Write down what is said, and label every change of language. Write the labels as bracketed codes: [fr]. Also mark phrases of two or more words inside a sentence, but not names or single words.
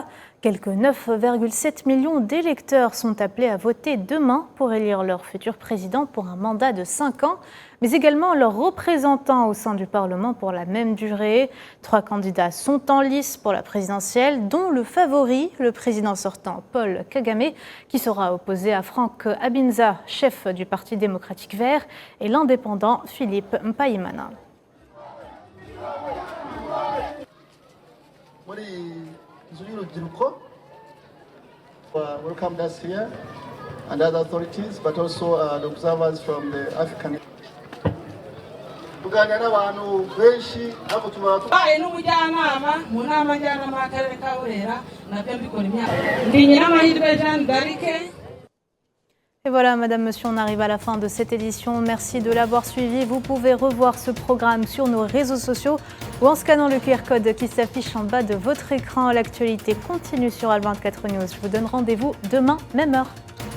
[fr] Quelques 9,7 millions d'électeurs sont appelés à voter demain pour élire leur futur président pour un mandat de 5 ans, mais également leurs représentants au sein du Parlement pour la même durée. 3 candidats sont en lice pour la présidentielle, dont le favori, le président sortant Paul Kagame, qui sera opposé à Frank Abinza, chef du Parti démocratique vert, et l'indépendant Philippe Mpayimana. [en] Welcome us here and other authorities, but also the observers from the African. [rw] Tuganira n'abantu benshi nabo baye n'umujyanama mu nama njyanama y'akarere ka Burera nabyo mbikora imyaka ndi Nyiramahirwe Jeanne d'Arc. [fr] Et voilà, Madame, Monsieur, on arrive à la fin de cette édition. Merci de l'avoir suivi. Vous pouvez revoir ce programme sur nos réseaux sociaux ou en scannant le QR code qui s'affiche en bas de votre écran. L'actualité continue sur Al 24 News. Je vous donne rendez-vous demain, même heure.